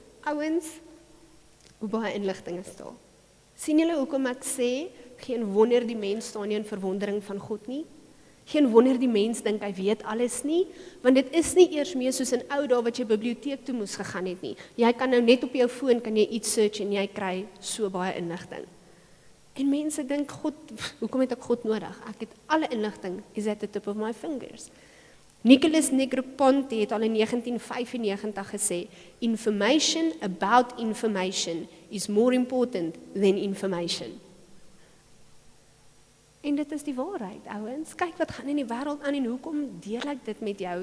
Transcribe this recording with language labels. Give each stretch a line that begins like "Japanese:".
Afrikaans: Ouens, hoe baie inligting is daar. Sien julle hoekom ek sê, geen wonder die mens staan nie in verwondering van God nie? Geen wonder die mens dink hy weet alles nie, want dit is nie eers meer soos in ou dae wat jy biblioteek toe moes gegaan het nie. Jy kan nou net op jou foon kan jy iets search en jy kry so baie inligting. En mense dink God, hoekom het ek God nodig? Ek het alle inligting is
English: at the tip of my fingers.
Afrikaans: Nicholas Negroponte het al in 1995 gesê,
English: information about information is more important than information.
Afrikaans: En dit is die waarheid, ouens. Kyk wat gaan in die wêreld aan en hoekom deel ek dit met jou?